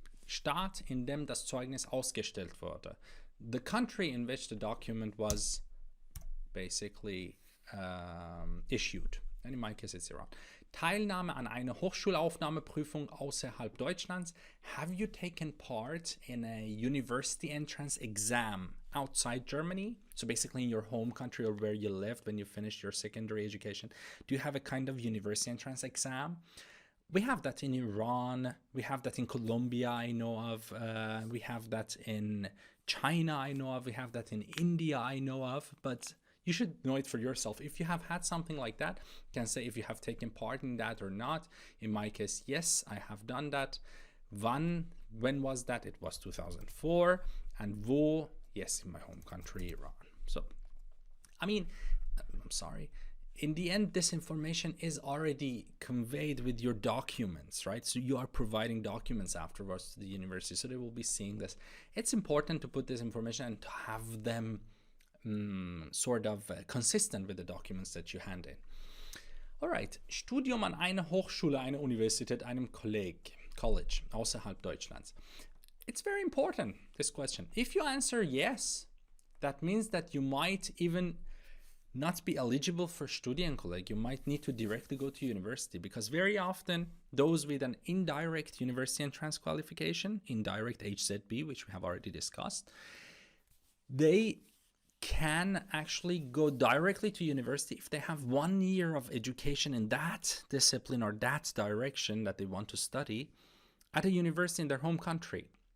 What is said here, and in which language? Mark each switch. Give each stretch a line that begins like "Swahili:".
German: Staat, in dem das Zeugnis ausgestellt wurde.
English: The country in which the document was basically issued. And in my case, it's Iran.
German: Teilnahme an einer Hochschulaufnahmeprüfung außerhalb Deutschlands.
English: Have you taken part in a university entrance exam outside Germany? So basically in your home country or where you lived when you finished your secondary education. Do you have a kind of university entrance exam? We have that in Iran. We have that in Colombia, I know of. We have that in China, I know of. We have that in India, I know of. But you should know it for yourself. If you have had something like that, you can say if you have taken part in that or not. In my case, yes, I have done that. When was that? It was 2004. And wo? Yes, in my home country, Iran. So, I mean, I'm sorry. In the end, this information is already conveyed with your documents, right? So you are providing documents afterwards to the university, so they will be seeing this. It's important to put this information and to have them sort of consistent with the documents that you hand in.
German: All right, Studium an einer Hochschule, einer Universität, einem College außerhalb Deutschlands.
English: It's very important, this question. If you answer yes, that means that you might even not be eligible for Studienkolleg. You might need to directly go to university, because very often those with an indirect university entrance qualification, indirect HZB, which we have already discussed, they can actually go directly to university if they have 1 year of education in that discipline or that direction that they want to study at a university in their home country.